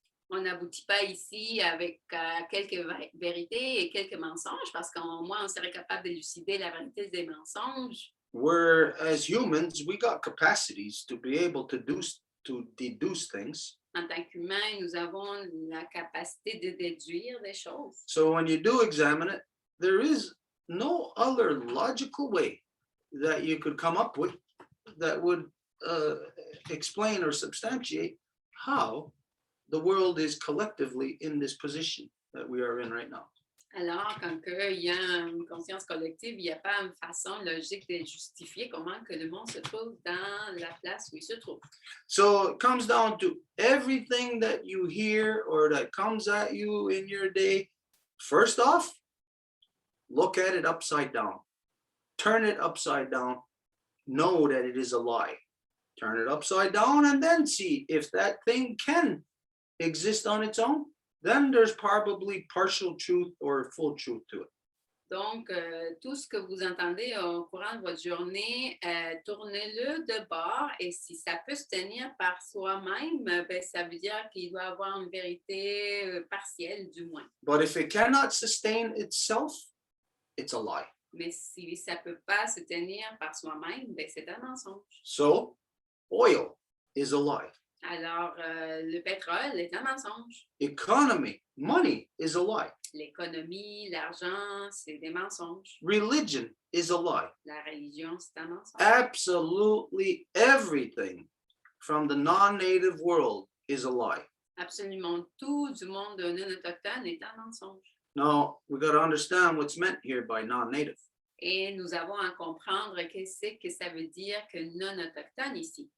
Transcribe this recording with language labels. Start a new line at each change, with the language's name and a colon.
French: On n'aboutit pas ici avec quelques vérités et quelques mensonges, parce qu'au moins, on serait capable d'élucider la vérité des mensonges.
English: Where, as humans, we got capacities to be able to deduce things.
French: En tant qu'humains, nous avons la capacité de déduire des choses.
English: So when you do examine it, there is no other logical way that you could come up with that would explain or substantiate how the world is collectively in this position that we are in right now.
French: Alors, quand il y a une conscience collective, il n'y a pas une façon logique de justifier comment que le monde se trouve dans la place où il se trouve.
English: So it comes down to everything that you hear or that comes at you in your day. First off, look at it upside down. Turn it upside down. Know that it is a lie. Turn it upside down and then see if that thing can exist on its own. Then there's probably partial truth or full truth to it.
French: Donc, tout ce que vous entendez au courant de votre journée, tournez-le de bord et si ça peut se tenir par soi-même, ben, ça veut dire qu'il doit avoir une vérité partielle du moins.
English: But if it cannot sustain itself, it's a lie.
French: Mais si ça ne peut pas se tenir par soi-même, ben, c'est un mensonge.
English: So, oil is a lie.
French: Alors, le pétrole est un mensonge.
English: Economy, money is a lie.
French: L'économie, l'argent, c'est des mensonges.
English: Religion is a lie.
French: La religion, c'est un mensonge.
English: Absolutely everything from the non-native world is a lie.
French: Absolument tout du monde non autochtone est un mensonge.
English: Now, we got to understand what's meant here by non-native.
French: Et nous avons à comprendre qu'est-ce que ça veut dire que non autochtone ici.